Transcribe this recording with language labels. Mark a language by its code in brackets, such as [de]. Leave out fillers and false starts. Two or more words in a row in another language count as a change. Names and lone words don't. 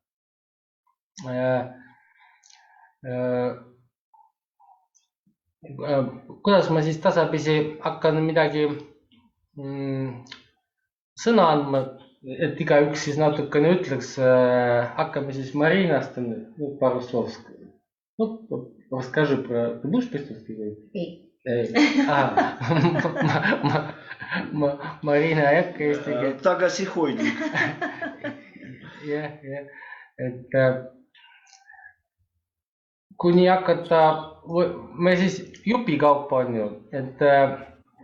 [et] Kuidas ma siis tasapisi hakkan midagi sõna andma, et igaüks siis natukene ütleks, hakkame siis Marinast, [ru] пару слов. Расскажи про... Ты будешь по-эстонски говорить? [et] Marina ei hakka eesti keelt. Tagasihoidlik. Jah, et kuni hakata, me siis jupikaupa on ju, et